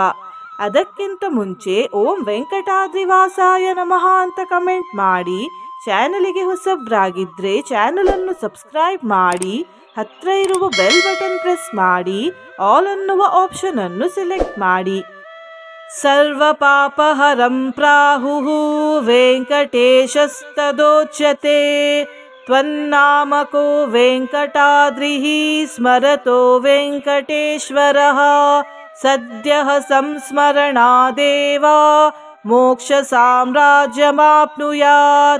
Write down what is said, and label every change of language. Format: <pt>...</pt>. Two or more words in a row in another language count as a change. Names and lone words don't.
<kn>ಅದಕ್ಕಿಂತ ಮುಂಚೆ</kn> <sa>ಓಂ ವೆಂಕಟಾದ್ರಿವಾಸಾಯ ನಮಃ</sa> <kn>ಅಂತ ಕಮೆಂಟ್ ಮಾಡಿ. ಚಾನಲಿಗೆ ಹೊಸಬ್ರಾಗಿದ್ರೆ ಚಾನಲ್ ಅನ್ನು ಸಬ್ಸ್ಕ್ರೈಬ್ ಮಾಡಿ, ಹತ್ರ ಇರುವ</kn> <en>bell button press</en> <kn>ಮಾಡಿ, ಆಲ್ ಅನ್ನುವ ಆಪ್ಷನ್ ಅನ್ನು ಸೆಲೆಕ್ಟ್ ಮಾಡಿ.</kn> <sa>ಸರ್ವ ಪಾಪಹರಂ ಪ್ರಾಹುಃ ವೆಂಕಟೇಶಸ್ತದೋಚ್ಯತೆ. ತ್ವನ್ನಾಮಕೋ ವೆಂಕಟಾದ್ರಿಃ ಸ್ಮರತೋ ವೆಂಕಟೇಶ್ವರಃ. ಸದ್ಯಃ ಸಂಸ್ಮರಣಾದೇವ ಮೋಕ್ಷ ಸಾಮ್ರಾಜ್ಯಮಾಪ್ನುಯಾತ್.</sa>